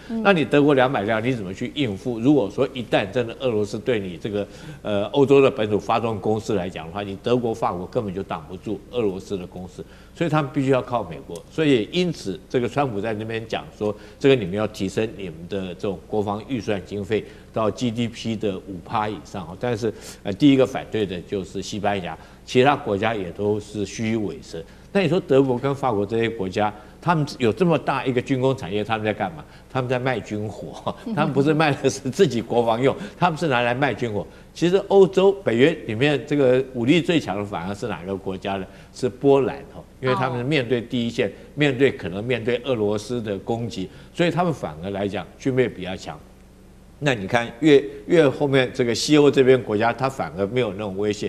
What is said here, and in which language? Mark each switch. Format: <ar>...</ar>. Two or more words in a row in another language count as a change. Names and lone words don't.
<zh>那你德國200輛，你怎麼去應付？如果說一旦真的俄羅斯對你這個歐洲的本土發動攻勢來講的話，你德國、法國根本就擋不住俄羅斯的攻勢，所以他們必須要靠美國。所以因此，這個川普在那邊講說，這個你們要提升你們的這種國防預算經費到 GDP 的5%以上。但是第一個反對的就是西班牙。其他國家也都是虚與委蛇。那你說德國跟法國這些国家，他們有這麼大一個軍工產業，他們在幹嘛？他們在賣軍火，他們不是賣的是自己國防用，他們是拿來賣軍火。其實歐洲北約裡面這個武力最強的反而是哪個國家呢？是波蘭因為他們面對第一線，可能面對俄羅斯的攻擊，所以他們反而來講軍備比較強。那你看越後面這個西歐這邊國家，它反而沒有那種威脅。</zh>